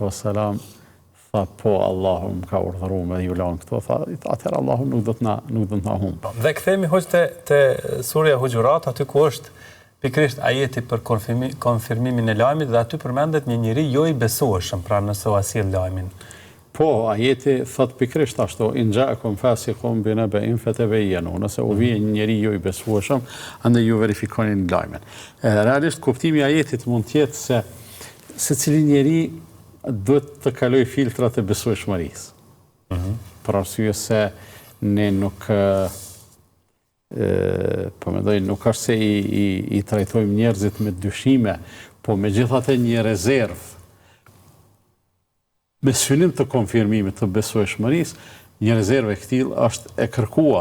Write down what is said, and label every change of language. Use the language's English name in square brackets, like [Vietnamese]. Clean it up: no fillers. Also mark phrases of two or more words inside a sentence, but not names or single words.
[Albanian] tha po Allahu më ka urdhëruar me ju lën këtu, tha atëherë Allahu nuk do të na humb. Dhe kthehemi hoq te surja Huxhurat, aty ku është pikërisht ajeti për konfirmimin e lajmit dhe aty përmendet një njeri jo i besueshëm, pra nëse u sjell lajmin. Po, ajeti thot pikërisht ashtu, [Arabic] إن جاءكم فاسق بنبإ فتبينوا, [Albanian] nëse u vjen një njeri jo i besueshëm, andaj ju verifikoni lajmin. Realisht kuptimi i ajetit mund të jetë se secili njeri duhet të kaloj filtrat e besueshmërisë. Për arsye se ne nuk po mendoj nuk është se i trajtojmë njerëzit me dyshime, po megjithatë një rezervë me synim të konfirmimit të besueshmërisë, një rezervë e këtillë është e kërkuar.